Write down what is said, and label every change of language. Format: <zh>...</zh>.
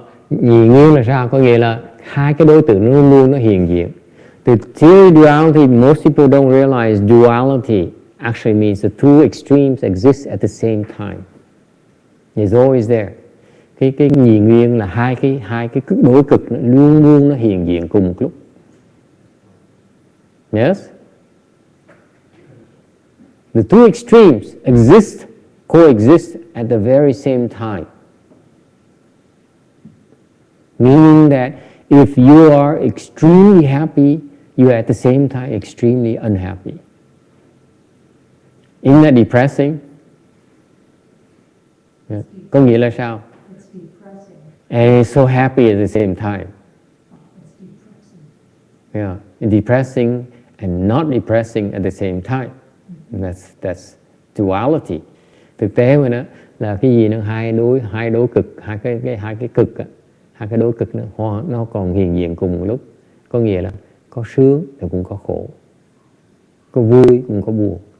<vi>Nhị nguyên là sao? Có nghĩa là hai cái đối tượng luôn luôn nó hiện diện.</vi> <en>The theory of duality, most people don't realize duality actually means the two extremes exist at the same time. It's always there.</en> <vi>Cái nhị nguyên là hai cái đối cực nó luôn luôn nó hiện diện cùng một lúc.</vi> <en>Yes? The two extremes coexist at the very same time. Meaning that if you are extremely happy, you are at the same time extremely unhappy. Isn't that depressing? Yeah.</en> <vi>Có nghĩa là sao?</vi> <en>And so happy at the same time. Yeah, depressing and not depressing at the same time. That's duality.</en> <vi>Thực tế mà nó là cái gì nó hai đối cực, hai cái cực á, hai cái đối cực nó còn hiện diện cùng một lúc. Có nghĩa là có sướng thì cũng có khổ, có vui cũng có buồn.</vi>